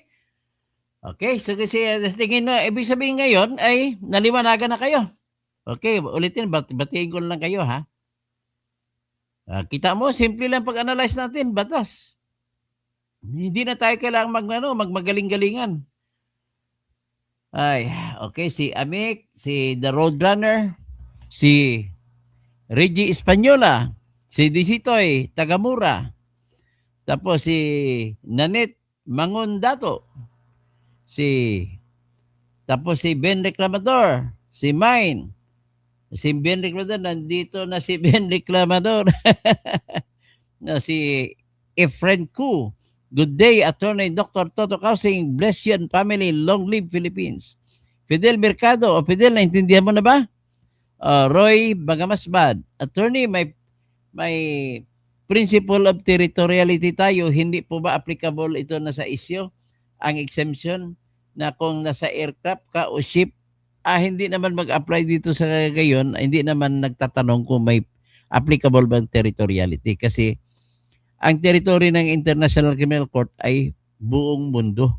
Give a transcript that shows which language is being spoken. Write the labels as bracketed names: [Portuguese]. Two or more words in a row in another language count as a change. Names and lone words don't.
[Filipino] Okay, so kasi tingin na, ibig sabihin ngayon ay naliwanagan na kayo. Okay, ulitin, batiin ko lang kayo ha. Kita mo, simple lang pag-analyze natin, batas. Hindi na tayo kailangang magmagaling-galingan. Ay, okay, si Amik, si The Roadrunner, si Reggie Española, si Disitoy Tagamura, tapos si Nanette Mangondato, tapos si Ben Reclamador, si Mine, si Ben Reclamador, nandito na si Ben Reclamador, no, si Efren Ku, [English] good day, Attorney Dr. Toto Kausing, bless you and family, long live Philippines. [Filipino] Fidel Mercado, o Fidel, naintindihan mo na ba? Roy Bagamasbad, Attorney, may [English] principle of territoriality [Filipino] tayo, hindi po ba applicable ito na sa issue? Ang exemption na kung nasa aircraft ka o ship, hindi naman mag-apply dito sa gayon, hindi naman nagtatanong kung may applicable bang territoriality kasi ang territory ng International Criminal Court ay buong mundo.